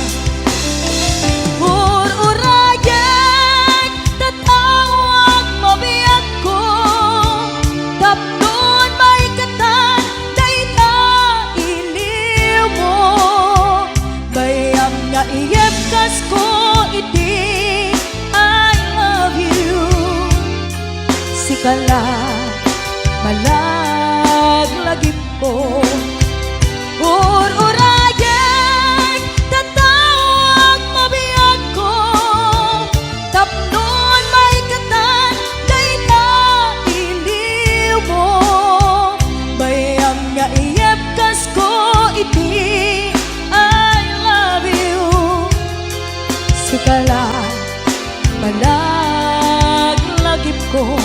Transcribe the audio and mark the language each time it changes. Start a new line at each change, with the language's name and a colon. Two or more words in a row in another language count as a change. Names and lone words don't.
Iloko: Ururayan tatawag mabiyag ko, tapnon may katan dayta iliw mo.
English: Bayam nga iyepkas ko iti I love you.
Iloko: Sikala malaglagip ko. Ururayan tatawag mabiyag ko, tapnon may katan dayta iliw mo.
English: Bayam nga iyepkas ko iti I love you.
Iloko: Sikala malaglagip ko.